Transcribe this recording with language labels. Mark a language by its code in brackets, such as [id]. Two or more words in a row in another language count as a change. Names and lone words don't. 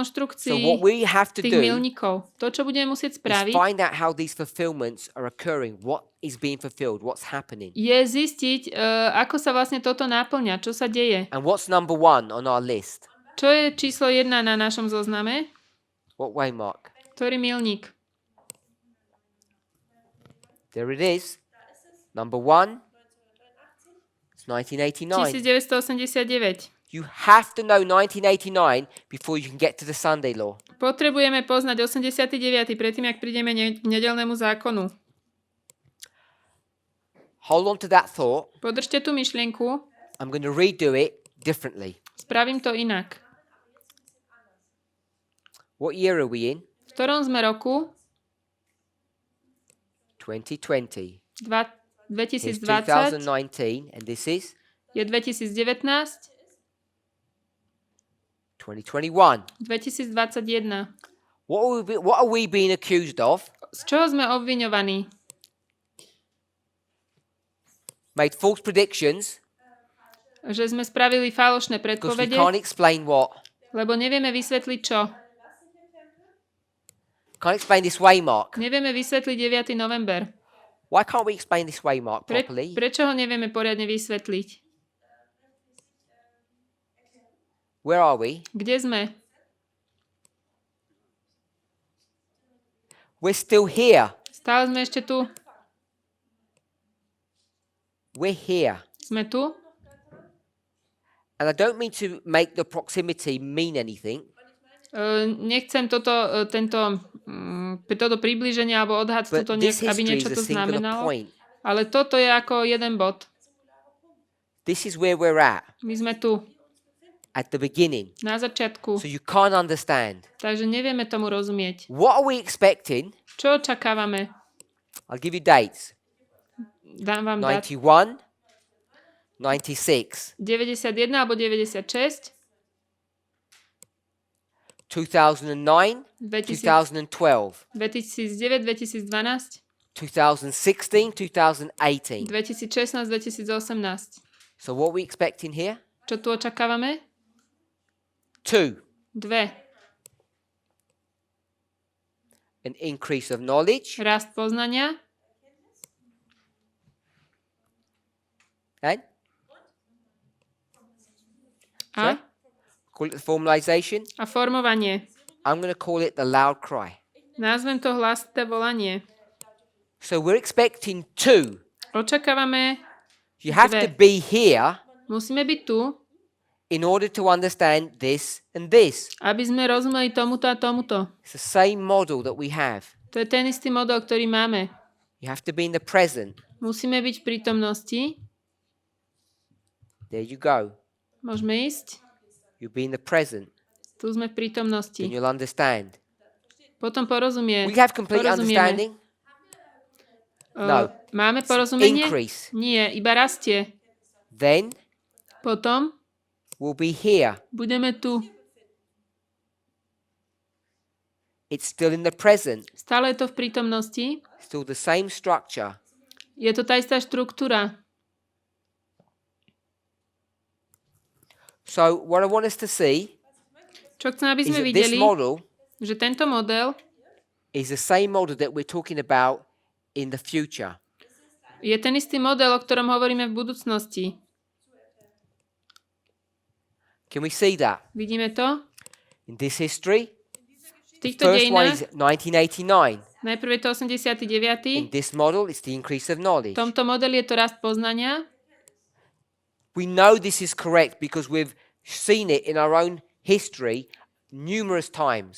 [sk] konštrukcií [en] what we have to [sk] tých do milníkov. To, čo budeme musieť [en] is [sk] spraviť, [en] find out how these fulfillments are occurring, what is being fulfilled, what's happening. [sk] je zistiť, ako sa vlastne toto náplňa, čo sa deje. [en] And what's number 1 on our list? [sk] Čo je číslo 1 na našom zozname? [en] What waymark? [sk] Ktorý milník? [en] There it is. Number 1. It's 1989. 1989. You have to know 1989 before you can get to the Sunday law. [sk] Potrebujeme poznať 89. predtým, ak prídeme k nedeľnému zákonu. [en] Hold on to that thought. [sk] Podržte tú myšlienku, [en] I'm going to redo it differently. [sk] spravím to inak. [en] What year are we in? [sk] V ktorom sme roku? 2020. [en] Here's 2020 2019, and this is [sk] je 2019, 2021. 2021. [en] What are we being accused of? [sk] Z čoho sme obviňovaní? [en] Made false predictions [sk] Že sme spravili falošné [en] because we [sk] predpovede, [en] can't explain what. [sk] lebo nevieme vysvetliť čo. [en] Can't explain this waymark. [sk] Nevieme vysvetliť 9. november. [en] Why can't we explain this waymark properly? [sk] Prečo ho nevieme poriadne vysvetliť? [en] Where are we? [sk] Kde sme? [en] We're still here. [sk] Stále sme ešte tu. [en] We're here. [sk] Sme tu. [en] And I don't mean to make the proximity mean anything. [sk] Nechcem toto priblíženie alebo odhad [en] But [sk] toto, [en] this [sk] aby [en] history [sk] niečo [en] is [sk] to [en] a singular [sk] znamenalo. [en] point. [sk] Ale toto je ako jeden bod. [en] This is where we're at [sk] My sme tu, [en] the beginning. [sk] na začiatku. [en] So you can't understand. [sk] Takže nevieme tomu rozumieť. [en] What are we expecting? [sk] Čo očakávame? [en] I'll give you dates. [sk] Dám vám dať 91, 96, 91 alebo 96, 2009, 2012, 2009, 2012, 2016, 2018. 2016, 2018. [en] So what are we expecting here? [sk] Čo tu očakávame? 2, 2. [en] an increase of knowledge. [sk] Rast poznania. [en] And [sk] A, [en] call it the formalization. [sk] a formovanie. [en] I'm going to call it the loud cry. [sk] Názvem to hlasité volanie. [en] So we're expecting 2. [sk] Očakávame, [en] You have to [sk] Dve. [en] be here [sk] musíme byť tu, [en] in order to understand this and this. [sk] aby sme rozumeli tomuto a tomuto. [en] It's the same model that we have. [sk] To je ten istý model, ktorý máme. [en] You have to be in the present. [sk] Musíme byť v prítomnosti. [en] There you go. [sk] Môžeme ísť. [en] You'll be in the present. [sk] Tu sme v prítomnosti. [en] Then you'll understand. [sk] Potom porozumie. [en] We have complete understanding. No. [sk] Máme [en] It's [sk] porozumenie? [en] increase. [sk] Nie, iba rastie. [en] Then [sk] Potom [en] we'll be here. [sk] budeme tu. [en] It's still in the present. [sk] Stále je to v prítomnosti. [en] Still the same structure. [sk] Je to tá istá štruktúra. [en] So what I want us to see [sk] Čo chcem, aby [en] is [sk] sme [en] that this [sk] videli, [en] model [sk] že tento model [en] is the same model that we're talking about in the future. [sk] je ten istý model, o ktorom hovoríme v budúcnosti. [en] Can we see that? [sk] Vidíme to? [en] In this history, [sk] V týchto [en] first one is [sk] dejinách 1989. najprv je to 89. [en] In this model, it's the increase of knowledge. [sk] V tomto modeli je to rast poznania. [en] We know this is correct because we've seen it in our own history numerous times.